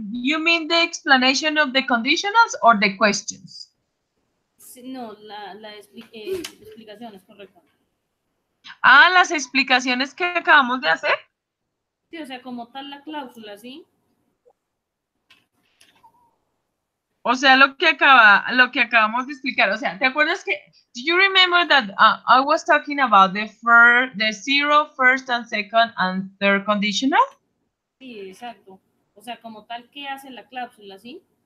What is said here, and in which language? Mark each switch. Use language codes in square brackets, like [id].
[en] You mean the explanation of the conditionals or the questions? [es] Sí, no, la explicación es correcta. Ah, las explicaciones que acabamos de hacer. Sí, o sea, como tal la cláusula, ¿sí? O sea, lo que acabamos de explicar. O sea, ¿te acuerdas que? [en] Do you remember that I was talking about the zero, first, and second, and third conditional? [es] Sí, exacto. O sea, como tal, ¿qué hace la cláusula, sí?